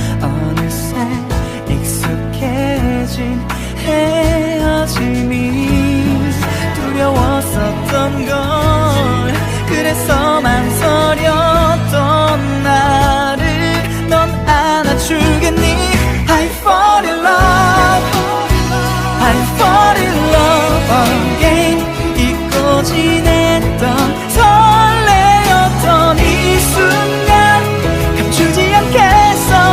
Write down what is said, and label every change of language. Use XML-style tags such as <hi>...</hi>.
<ko>어느새 익숙해진 헤어짐이 두려웠었던 걸. 그래서 망설였던 나를 넌 안아주겠니.</ko> <en>I fall in love, I fall in love again.</en> <ko>잊고 지냈던 설레었던 이 순간 감추지 않겠어.</ko>